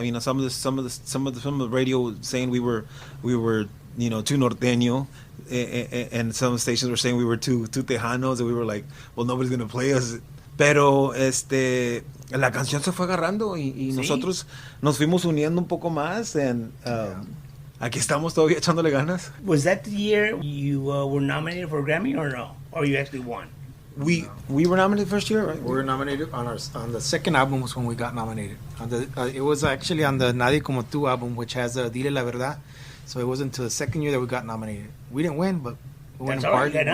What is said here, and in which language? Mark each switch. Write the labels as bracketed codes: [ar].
[en] Some of the radio saying we were too norteño, and some stations were saying we were too tejanos, and we were like, well, nobody's gonna play us. [es] Pero la canción se fue agarrando y nosotros nos fuimos uniendo un poco más, and aquí estamos todavía echándole ganas. [en] Was that the year you were nominated for a Grammy or no? Or you actually won? We were nominated first year, right? We were nominated on the second album was when we got nominated. It was actually on the Nadie Como Tú album, which has Dile La Verdad. So it wasn't until the second year that we got nominated. We didn't win, but we went and partied.